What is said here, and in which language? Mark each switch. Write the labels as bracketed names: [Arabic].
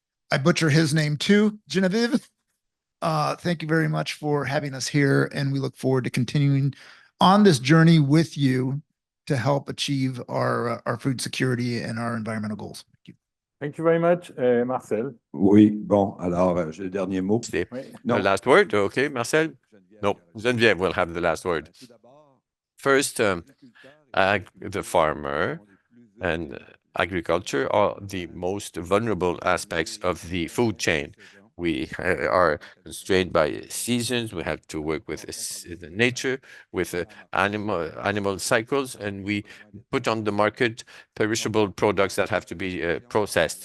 [English] I butcher his name too, Genevieve. Thank you very much for having us here, and we look forward to continuing on this journey with you to help achieve our food security and our environmental goals. Thank you. Thank you very much, Marcel. [French] Oui, bon, alors j'ai le dernier mot. [English] The last word, okay, Marcel? No, Geneviève will have the last word. First, the farmer and agriculture are the most vulnerable aspects of the food chain. We are constrained by seasons. We have to work with the nature, with animal cycles, and we put on the market perishable products that have to be processed.